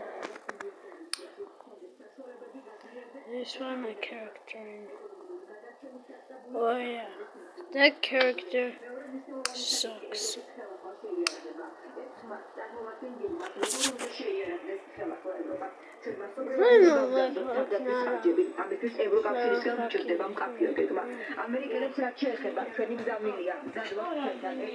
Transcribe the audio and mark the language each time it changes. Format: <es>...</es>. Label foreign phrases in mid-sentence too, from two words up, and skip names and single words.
<en>I spawned my character in. Oh yeah, that character sucks.</en> <ka>ამისთვის ევროკავშირისგან მჭირდება მკაფიო გეგმა. ამერიკელებს რაც შეეხება, ჩვენი გზავნილია გზადვა ჩვენთან</ka>